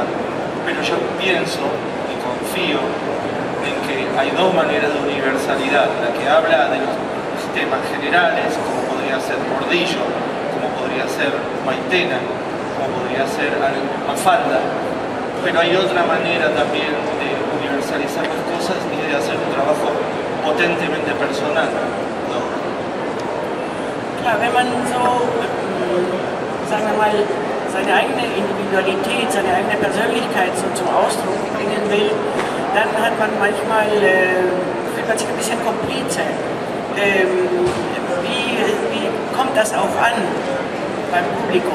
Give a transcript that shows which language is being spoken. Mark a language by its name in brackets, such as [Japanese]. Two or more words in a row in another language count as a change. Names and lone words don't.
[Spanish] Pero yo pienso y confío en que hay dos maneras de universalidad, la que habla de los temas generales, como podría ser Mordillo, como podría ser Maitena, como podría ser Mafalda, pero hay otra manera también de universalizar las cosas y de hacer un trabajo potentemente personal, ¿no? [German] Klar, wenn man so, sagen wir mal, seine eigene Individualität, seine eigene Persönlichkeit so zum Ausdruck bringen will, dann hat man manchmal, fühlt man sich ein bisschen Komplize. Wie kommt das auch an beim Publikum?